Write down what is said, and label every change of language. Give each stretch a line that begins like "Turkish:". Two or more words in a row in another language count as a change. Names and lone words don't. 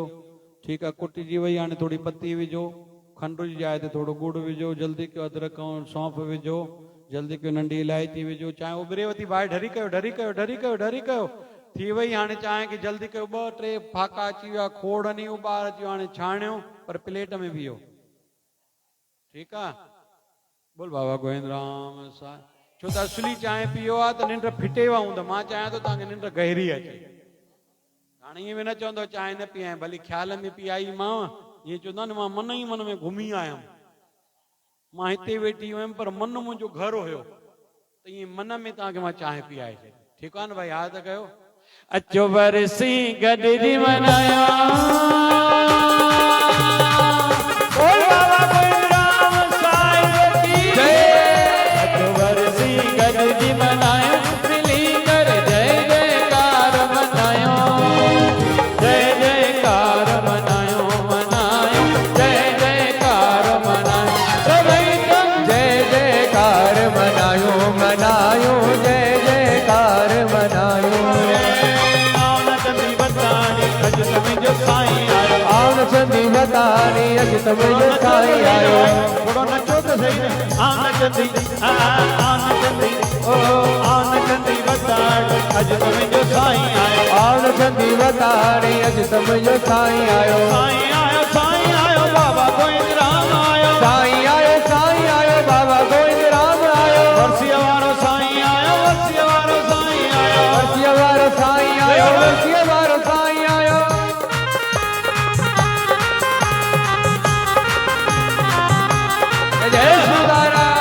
Sindhi: ठीकु आहे, कुटिजी वई, हाणे थोरी पती विझो, खंड जी जाइ ते थोरो गुड़ विझो, जल्दी कयो, अदरक ऐं सौंफ विझो, जल्दी कयो, नंढी इलायची विझो, चांहि उबरे थी, बाहि ढरी कयो, ढरी कयो, ढरी कयो, ढरी कयो, थी वई। हाणे चांहि खे जल्दी कयो, 2-3 फाका अची विया, खोड़ नहीं उबार अची वियो, हाणे छाणियो पर प्लेट में पियो। ठीकु आहे, बोल बाबा गोविंद राम साईं। छो त असली चांहि पियो आहे त निंड फिटे वाऊं, त मां चाहियां थो तव्हांखे निंड गहरी अचे। हाणे ईअं बि न चवंदो चांहि न पीआं, भली ख़्याल में पीआई मां, ईअं चवंदा न मां मन ई मन में घुमी आयुमि, मां हिते वेठी हुयमि पर मन मुंहिंजो घर हुयो, त ईअं मन में तव्हांखे मां चांहि पीआए छॾी। ठीकु आहे न भाई, यादि कयो। अचो बरसी गॾिजी मनाया, बोल बाबा गोविंद राम साईं की जय। अचो बरसी गॾिजी मनाया, मिली कर जय जयकार मनायो, जय जयकार मनायो, मनायो जय जयकार मनायो, सभई तुम जय जयकार मनायो, मनायो जय जयकार मनायो। आन चंदी बतानी अज तुझे साईं आयो, थोड़ो नचो तो सही। आन चंदी, आन चंदी, ओ आन चंदी बतानी अज तुम जो साईं आयो आवन संधी वतारी अज तुम जो साईं आयो साईं आयो बाबा गोविंद राम आयो साईं आयो बाबा गोविंद राम आयो वर्षिया वारो साईं आयो वर्षिया वारो साईं आयो वर्षिया वारो साईं आयो वर्षिया वारो साईं आयो जय सुधारा